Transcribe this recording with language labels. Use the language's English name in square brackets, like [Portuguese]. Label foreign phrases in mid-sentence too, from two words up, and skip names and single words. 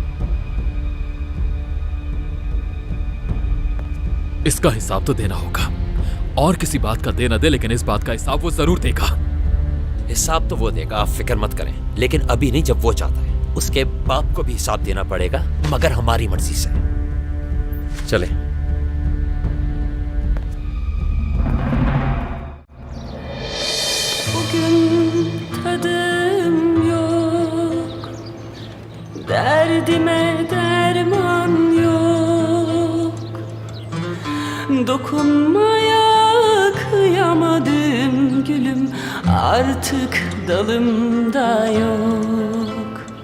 [Hindi] इसका हिसाब तो देना होगा, और किसी बात का दे ना दे, लेकिन इस बात का हिसाब वो जरूर देगा। हिसाब तो वो देगा, आप फिक्र मत करें। लेकिन अभी नहीं, जब वो चाहता है। उसके बाप को भी हिसाब देना पड़ेगा, मगर हमारी मर्जी से। चले। [Turkish] Bugün tadım yok, derdime derman yok. Dokunmaya kıyamadım gülüm, artık dalımda yok.